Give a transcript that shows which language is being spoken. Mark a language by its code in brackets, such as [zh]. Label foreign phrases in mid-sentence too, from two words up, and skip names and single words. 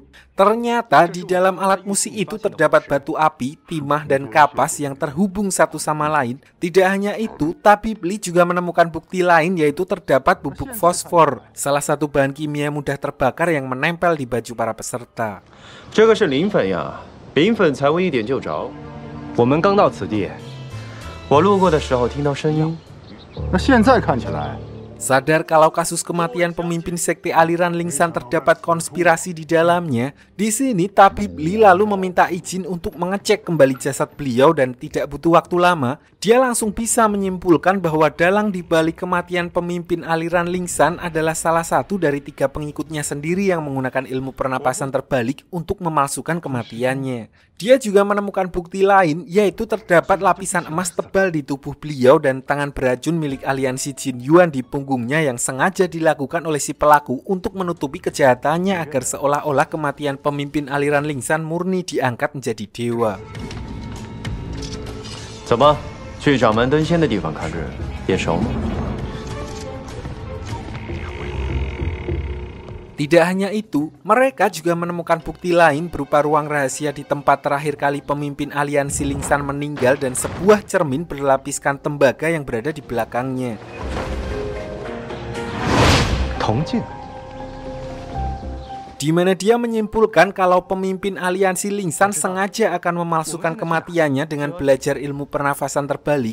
[id] Ternyata di dalam alat musik itu terdapat batu api, timah, dan kapas yang terhubung satu sama lain. Tidak hanya itu, tabib Li juga menemukan bukti lain yaitu terdapat bubuk fosfor, salah satu bahan kimia mudah terbakar yang menempel di baju para peserta. [zh] 这个是磷粉呀，磷粉才闻一点就着。我们刚到此地，我路过的时候听到声音。那现在看起来， [id] Sadar kalau kasus kematian pemimpin sekte aliran Lingshan terdapat konspirasi di dalamnya, di sini tabib Li lalu meminta izin untuk mengecek kembali jasad beliau dan tidak butuh waktu lama, dia langsung bisa menyimpulkan bahwa dalang di balik kematian pemimpin aliran Lingshan adalah salah satu dari 3 pengikutnya sendiri yang menggunakan ilmu pernapasan terbalik untuk memalsukan kematiannya. Dia juga menemukan bukti lain, yaitu terdapat lapisan emas tebal di tubuh beliau dan tangan beracun milik aliansi Jin Yuan di punggungnya yang sengaja dilakukan oleh si pelaku untuk menutupi kejahatannya agar seolah-olah kematian pemimpin aliran Lingshan murni diangkat menjadi dewa. [zh] 怎么，去掌门登仙的地方看日，眼熟吗？ [id] Tidak hanya itu, mereka juga menemukan bukti lain berupa ruang rahasia di tempat terakhir kali pemimpin aliansi Lingsan meninggal dan sebuah cermin berlapiskan tembaga yang berada di belakangnya. Tongjin. Di mana dia menyimpulkan kalau pemimpin aliansi Lingsan sengaja akan memalsukan kematiannya dengan belajar ilmu pernafasan terbalik.